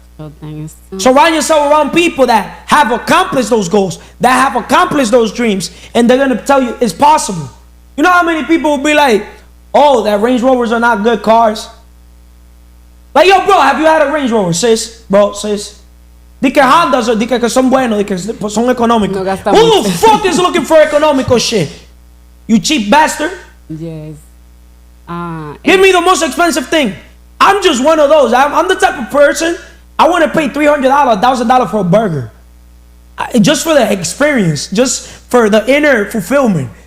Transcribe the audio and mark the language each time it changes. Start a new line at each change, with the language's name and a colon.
English: So thanks. Surround yourself around people that have accomplished those goals, that have accomplished those dreams, and they're gonna tell you it's possible. You know how many people will be like, "Oh, that Range Rovers are not good cars." Like, yo, bro, have you had a Range Rover, sis? Bro, sis.
Spanish: Di que Hondas, di que son buenos, di que son económicos. No gasta
English: Who
Spanish: mucho.
English: the fuck is looking for economical shit? You cheap bastard. Yes. Give me the most expensive thing. I'm just one of those. I'm the type of person, I want to pay $300, $1,000 for a burger. Just for the experience, just for the inner fulfillment.